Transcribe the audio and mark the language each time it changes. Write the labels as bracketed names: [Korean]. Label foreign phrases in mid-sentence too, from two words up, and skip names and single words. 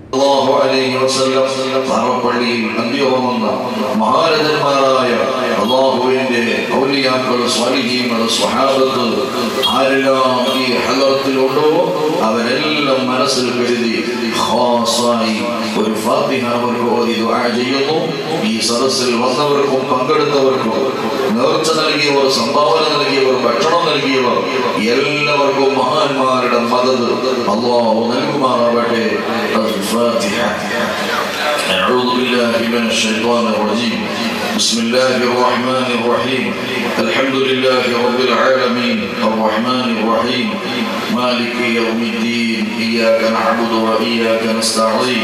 [Malayalam] മഹാരഥന്മാരായ അല്ലാഹുവിന്റെ ഔലിയാക്കൾ, സ്വാലിഹീങ്ങൾ, സ്വഹാബത്ത് ആരെല്ലാം ഈ ഹദറത്തിലുണ്ടോ അവരെല്ലാം മനസ്സിൽ കരുതി ഖാസായി ഒരു ഫാത്തിഹ അവർക്ക് ഓതി ദുആ ചെയ്യുന്നു. ഈ സദസ്സിൽ വന്നവർക്കും പങ്കെടുത്തവർക്കും നേർച്ച നൽകിയവർ, സംഭാവന നൽകിയവർ, ഭക്ഷണം നൽകിയവർ എല്ലാവർക്കും മഹാന്മാരുടെ മദദ് അല്ലാഹു നൽകുമാറാവട്ടെ. [Arabic] أعوذ بالله من الشيطان الرجيم. بسم الله الرحمن الرحيم. الحمد لله رب العالمين الرحمن الرحيم مالك يوم الدين. إياك نعبد وإياك نستعين.